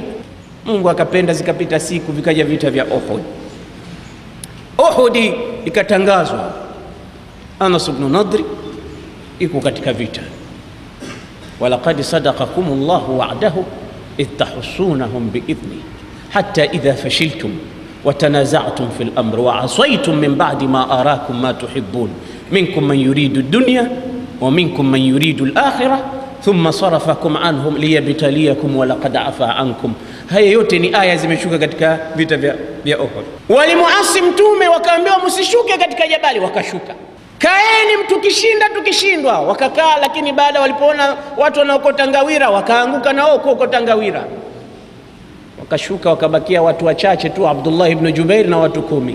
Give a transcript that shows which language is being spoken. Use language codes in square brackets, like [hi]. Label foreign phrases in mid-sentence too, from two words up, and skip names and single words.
[sw] Mungu akapenda zikapita siku, vikaja vita vya Uhud. Uhud ikatangazwa, Anas ibn Nadhr iko katika vita. [ar] ولقد صدقكم الله وعده إذ تحسونهم بإذن حتى إذا فشلتم وتنازعتم في الأمر وعصيتم من بعد ما أراكم ما تحبون منكم من يريد الدنيا ومنكم من يريد الآخرة ثم صرفكم عنهم ليبتليكم ولقد عفا عنكم. [sw] Haya yote ni aya zimeshuka katika vita vya Uhud. Walimuasi mtume, wakaambiwa msishuke katika jabali, wakashuka. Kaeni mtukishinda tukishindwa, wakakaa. Lakini baada walipoona watu wanaokota ngawira, wakaanguka na wao kuokota ngawira, wakashuka, wakabakia watu wachache tu, Abdullah ibn Jubair na watu 10.